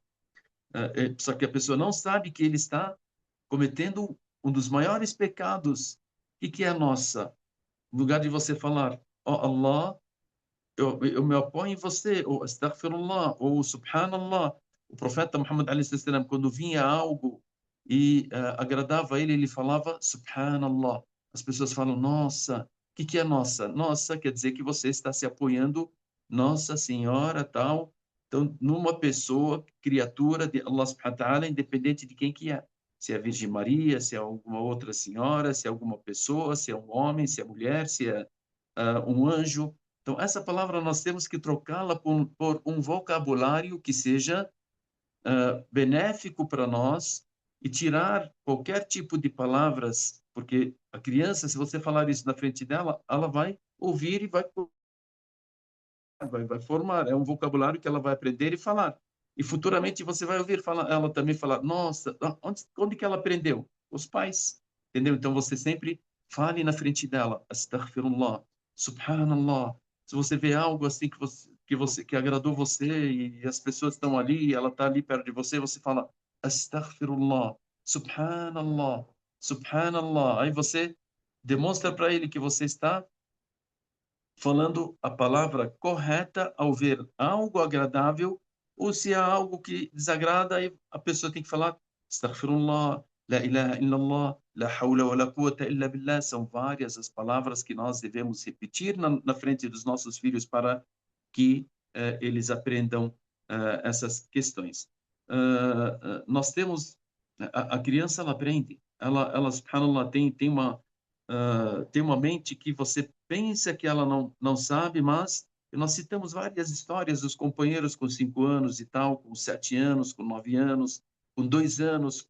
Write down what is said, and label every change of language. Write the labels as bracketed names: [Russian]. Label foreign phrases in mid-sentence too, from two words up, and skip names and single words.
[Portuguese] Só que a pessoa não sabe que ele está cometendo um dos maiores pecados. E que é a nossa? No lugar de você falar, ó Allah, eu me apoio em você, ou astaghfirullah, ou subhanallah. O profeta Muhammad [Arabic] عليه السلام, [Portuguese] quando vinha algo e agradava a ele, ele falava subhanallah. As pessoas falam, nossa, o que é nossa? Nossa quer dizer que você está se apoiando, Nossa Senhora, tal. Então, numa pessoa, criatura de Allah [Arabic] سبحانه وتعالى, [Portuguese] independente de quem que é. Se é a Virgem Maria, se é alguma outra senhora, se é alguma pessoa, se é um homem, se é mulher, se é um anjo. Então, essa palavra nós temos que trocá-la por um vocabulário que seja benéfico para nós e tirar qualquer tipo de palavras, porque a criança, se você falar isso na frente dela, ela vai ouvir e vai formar. É um vocabulário que ela vai aprender e falar. E futuramente você vai ouvir ela também falar, nossa, onde que ela aprendeu? Os pais, entendeu? Então você sempre fale na frente dela, [Arabic] أستغفر الله، سبحان الله. [Portuguese] Se você vê algo assim que agradou você e as pessoas estão ali, ela está ali perto de você, você fala, [Arabic] أستغفر الله، سبحان الله، سبحان الله. [Portuguese] Aí você demonstra para ele que você está falando a palavra correta ao ver algo agradável, ou se há algo que desagrada, aí a pessoa tem que falar [Arabic] أستغفر الله، لا إله إلا الله، لا حول ولا قوة إلا بالله. [Portuguese] São várias as palavras que nós devemos repetir na frente dos nossos filhos para que eles aprendam essas questões. Nós temos a criança, ela aprende, ela subhanallah tem uma mente que você pensa que ela não sabe, mas nós citamos várias histórias dos companheiros com 5 anos e tal, com 7 anos, com 9 anos, com 2 anos.